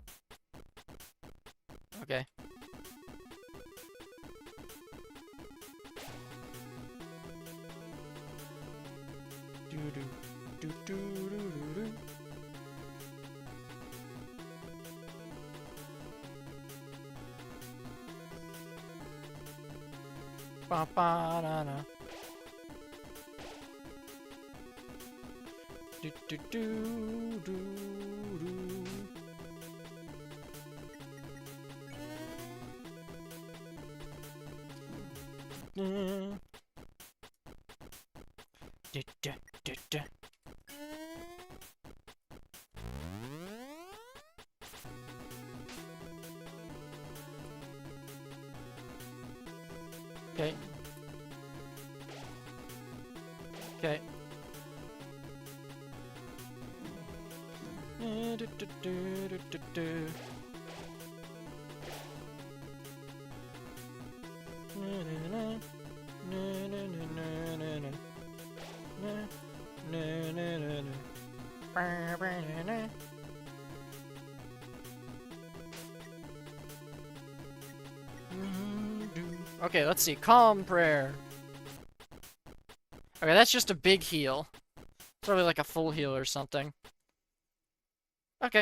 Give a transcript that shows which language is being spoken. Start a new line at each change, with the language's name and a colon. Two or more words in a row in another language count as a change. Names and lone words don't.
English: Okay. Do do do do do do do. Ba ba da da. Do do do do do. Da da da da. Okay. Okay. Do, do, do, do, do, do. Na, na, na. Na, na, na, na, na, na. Na, na, na, na, na. Ba, ba, na, na. Okay, let's see. Calm prayer. Okay, that's just a big heal. It's probably like a full heal or something. Okay.